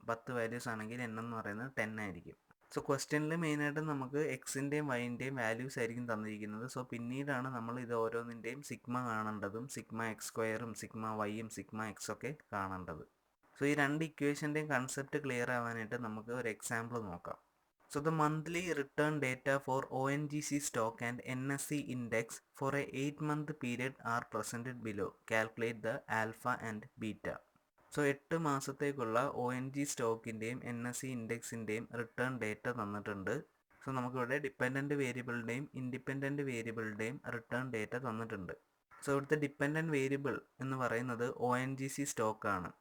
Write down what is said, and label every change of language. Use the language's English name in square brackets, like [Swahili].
[Malayalam] 10 values ആണെങ്കിൽ N എന്ന് പറയുന്നത് 10 ആയിരിക്കും. സോ ക്വസ്റ്റ്യനിൽ മെയിനായിട്ടും നമുക്ക് എക്സിൻ്റെയും വൈൻ്റെയും വാല്യൂസ് ആയിരിക്കും തന്നിരിക്കുന്നത്. സോ പിന്നീടാണ് നമ്മൾ ഇത് ഓരോന്നിൻ്റെയും സിഗ്മ കാണേണ്ടതും സിഗ്മ എക്സ് സ്ക്വയറും സിഗ്മ വൈയും സിഗ്മ എക്സ് ഒക്കെ കാണേണ്ടത്. സോ ഈ രണ്ട് ഇക്വേഷൻ്റെയും കൺസെപ്റ്റ് ക്ലിയർ ആവാനായിട്ട് നമുക്ക് ഒരു എക്സാമ്പിൾ നോക്കാം. [English] So the monthly return data for ONGC stock and NSE index for a 8-month period are presented below. Calculate the alpha and beta. [Malayalam] So 8 മാസത്തേക്കുള്ള ONG സ്റ്റോക്കിൻ്റെയും NSE ഇൻഡെക്സിൻ്റെയും return data തന്നിട്ടുണ്ട്. So നമുക്കിവിടെ dependent വേരിയബിളിൻ്റെയും independent വേരിയബിളിൻ്റെയും return data തന്നിട്ടുണ്ട്. So ഇവിടുത്തെ dependent variable എന്ന് പറയുന്നത് ONGC സ്റ്റോക്കാണ്.